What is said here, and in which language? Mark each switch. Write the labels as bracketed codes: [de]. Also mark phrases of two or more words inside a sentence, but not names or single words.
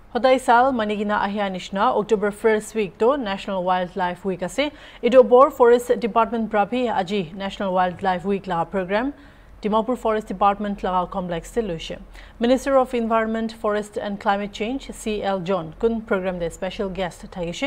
[nag] Hodai sal manigina ahya nishna [en] October 1st week [nag] to National Wildlife Week ase. Ito bor Forest Department prapi aji National Wildlife Week la program Dimapur Forest Department laga complex se loise. Minister of Environment, Forest and Climate Change CL John kun program de [en] special guest [nag] thagishe.